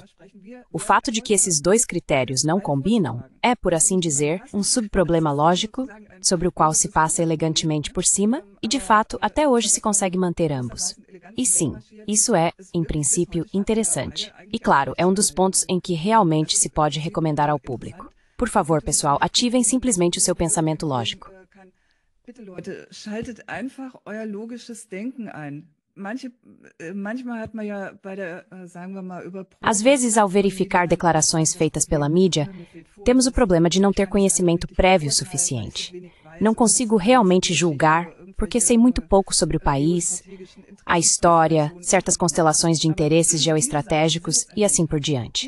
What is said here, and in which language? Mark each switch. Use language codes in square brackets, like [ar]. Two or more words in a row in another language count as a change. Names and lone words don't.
[pt] O fato de que esses dois critérios não combinam é, por assim dizer, um subproblema lógico sobre o qual se passa elegantemente por cima e, de fato, até hoje se consegue manter ambos. E sim, isso é, em princípio, interessante. E, claro, é um dos pontos em que realmente se pode recomendar ao público. Por favor, pessoal, ativem simplesmente o seu pensamento lógico. [de] Bitte, Leute, schaltet einfach euer logisches Denken ein. Manchmal hat man ja bei der, sagen wir mal, [pt] Às vezes, ao verificar declarações feitas pela mídia, temos o problema de não ter conhecimento prévio suficiente. Não consigo realmente julgar, porque sei muito pouco sobre o país, a história, certas constelações de interesses geoestratégicos e assim por diante.